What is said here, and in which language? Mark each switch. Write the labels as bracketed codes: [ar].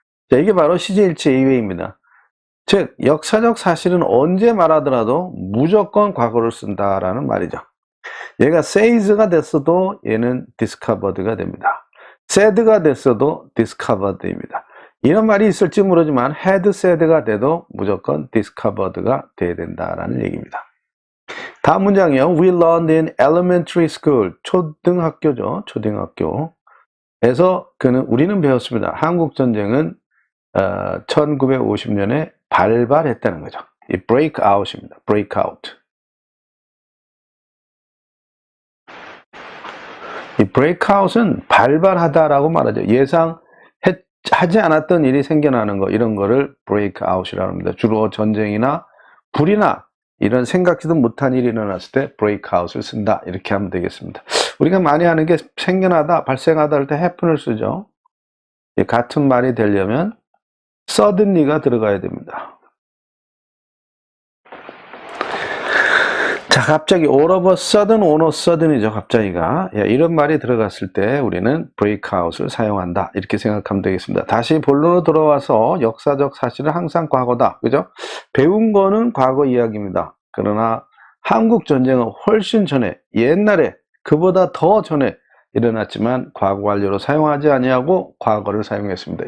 [ko] 자, 이게 바로 시제일치 예외입니다. 즉 역사적 사실은 언제 말하더라도 무조건 과거를 쓴다라는 말이죠. 얘가 says가 됐어도 얘는 discovered가 됩니다. said가 됐어도 discovered입니다. 이런 말이 있을지 모르지만 [en] had said [ko] 가 돼도 무조건 discovered가 돼야 된다라는 얘기입니다. 다음 문장이요. [en] We learned in elementary school. [ko] 초등학교죠. 초등학교에서 우리는 배웠습니다. 한국전쟁은 1950년에 발발했다는 거죠. 이 break out입니다. break out. 이 break out은 발발하다라고 말하죠. 예상하지 않았던 일이 생겨나는 거, 이런 거를 break out이라고 합니다. 주로 전쟁이나 불이나 이런 생각지도 못한 일이 일어났을 때 breakout을 쓴다. 이렇게 하면 되겠습니다. 우리가 많이 하는 게 생겨나다, 발생하다 할 때 happen을 쓰죠. 같은 말이 되려면 suddenly가 들어가야 됩니다. 자, 갑자기 [en] all of a sudden, all of a sudden [ko] 이죠. 갑자기가. 이런 말이 들어갔을 때 우리는 breakout을 사용한다. 이렇게 생각하면 되겠습니다. 다시 본론으로 돌아와서 역사적 사실은 항상 과거다. 그죠? 배운 거는 과거 이야기입니다. 그러나 한국 전쟁은 훨씬 전에, 옛날에, 그보다 더 전에 일어났지만 과거 완료로 사용하지 아니하고 과거를 사용했습니다.